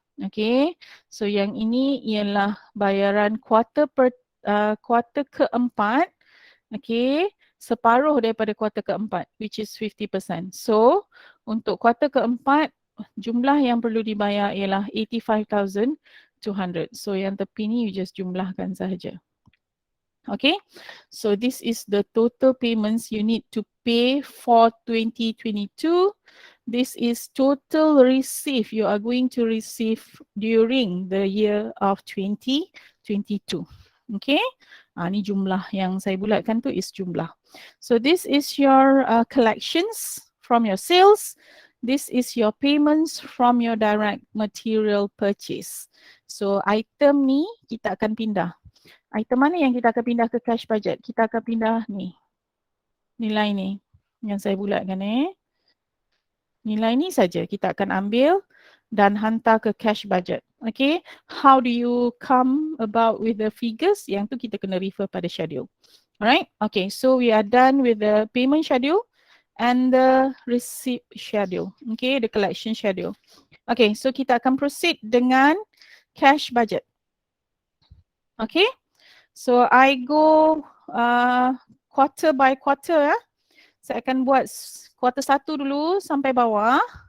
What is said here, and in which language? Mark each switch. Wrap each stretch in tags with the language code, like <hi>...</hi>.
<ms>Okay, so yang ini ialah bayaran kuarter keempat. Okay, separuh daripada kuarter keempat, which is 50%. So untuk kuarter keempat, jumlah yang perlu dibayar ialah 85,200. So yang tepi ni you just jumlahkan sahaja.</ms> <en>Okay, so this is the total payments you need to pay for 2022. This is total receive you are going to receive during the year of 2022.</en> <ms>Okay, ni jumlah yang saya bulatkan tu is jumlah.</ms> <en>So this is your collections from your sales. This is your payments from your direct material purchase.</en> <ms>So item ni kita akan pindah. Item mana yang kita akan pindah ke cash budget? Kita akan pindah ni. Nilai ni yang saya bulatkan Nilai ni saja kita akan ambil dan hantar ke cash budget.</ms> <en>Okay, how do you come about with the figures?</en> <ms>Yang tu kita kena refer pada schedule.</ms> <en>Alright, okay, so we are done with the payment schedule and the receipt schedule. Okay, the collection schedule. Okay, so</en> <ms>kita akan proceed dengan cash budget.</ms> <en>Okay. So I go quarter by quarter.</en> <ms>Saya akan buat quarter 1 dulu sampai bawah.</ms>